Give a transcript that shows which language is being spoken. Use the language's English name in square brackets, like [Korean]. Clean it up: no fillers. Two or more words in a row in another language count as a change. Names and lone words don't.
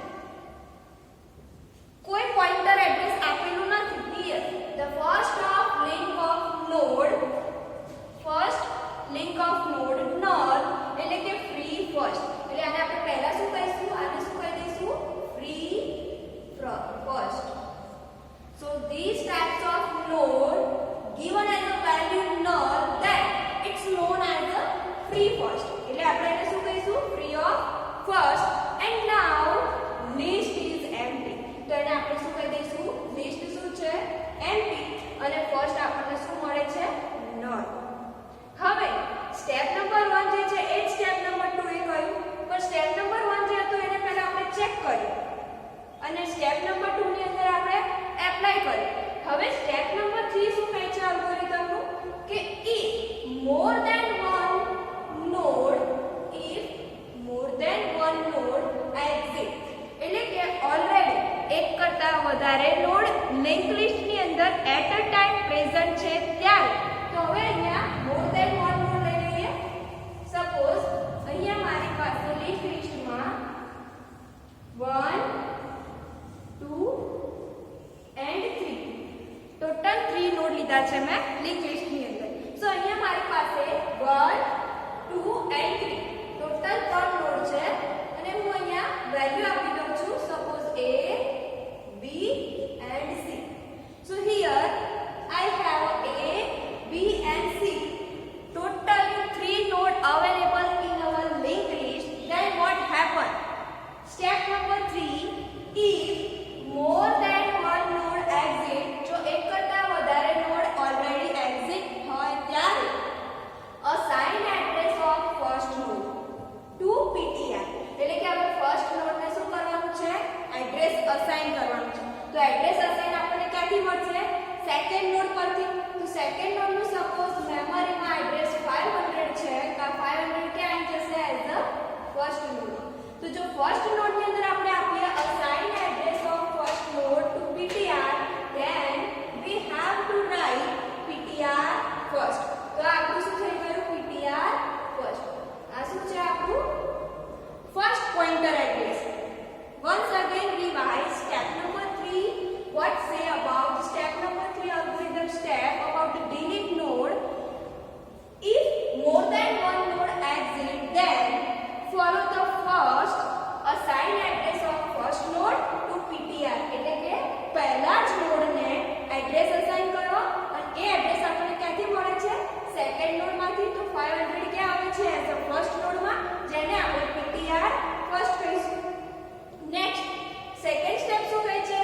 [Gujarati] કોઈ [English] pointer address [Gujarati] આપેલું નથી. [English] here the first of link of node, first link of node null, [Gujarati] એટલે કે [English] free first. [Gujarati] એટલે આને આપણે પહેલા શું કહીશું? આને શું કહી દઈશું? [English] free first. So these types of node given as a value null, then it's known as a free first. [Gujarati] એટલે આપણે એને શું કહીશું? [English] Free of first. And now list is empty. [Gujarati] તો એને આપણે શું કહી દઈશું? List શું છે? Empty. અને first આપણને શું મળે છે? null. હવે [English] step number 1 [Gujarati] જે છે એ જ [English] step number 2 [Gujarati] એ કહ્યું, પણ [English] step number 1 [Gujarati] જે હતું એને પહેલા આપણે ચેક કર્યું અને [English] step number 2 [Gujarati] ની અંદર આપણે એપ્લાય કર્યું. હવે [English] step number 3 [Gujarati] શું કહે છે અલ્ગોરિધમનું? [English] કે if more than one node exit, [Gujarati] એટલે કે ઓલરેડી એક કરતા વધારે [English] node link listની [Gujarati] અંદર [English] at a time present [Gujarati] છે ત્યારે. તો હવે અહીંયા [English] more than one node [Gujarati] લઈ લઈએ. સપોઝ અહીંયા મારી પાસે [English] link listમાં 1 2 and 3 total 3 node [Gujarati] લીધા છે મેં [English] link listની [Gujarati] અંદર. સો અહીંયા મારી પાસે [English] 1 2 and 3 total 3 node [Gujarati] છે અને હું અહીંયા વેલ્યુ આપી દઉં છું. [English] સપોઝ a b and c. so here I have a b and c, total 3 node available in our linked list. Then what happen? Step number 3, if more than one node exit, [Gujarati] જો એક કરતા વધારે નોડ ઓલરેડી એક્ઝિટ હોય ત્યારે [English] assign address of first node to PTR. [Gujarati] એટલે કે આપણે [English] first nodeને [Gujarati] શું કરવાનું છે? [English] address assign [Gujarati] કરવાનું છે. તો [English] address assign [Gujarati] આપણને ક્યાંથી મળશે? [English] second node [Gujarati] પરથી. તો [English] second nodeનું [Gujarati] સપોઝ મેમરીમાં એડ્રેસ 500 છે, તો 500 ક્યાં આવી જશે? [English] as a first node. [Gujarati] તો જો ફર્સ્ટ નોડની અંદર આપણે આપીએ [English] assign address of first node to PTR, then we have to write PTR first. [Gujarati] તો આપણું શું થઈ ગયું? [English] PTR first. [Gujarati] આ શું છે આપણું? [English] first pointer address. Once again revise step number 3. What say about step number 3 algorithm step about the delete node? If more than one node exit, then follow the first assign address of first node to PTR. [Gujarati] એટલે કે પહેલા જ નોડને [English] address assign [Gujarati] કરો અને એ એડ્રેસ આપણને ક્યાંથી મળે છે? [English] second nodeમાંથી. [Gujarati] તો 500 ક્યાં આવે છે? [English] as a first nodeમાં, [Gujarati] જેને આપણે PTR ફર્સ્ટ કહીશું. [English] next second step [Gujarati] શું કહે છે?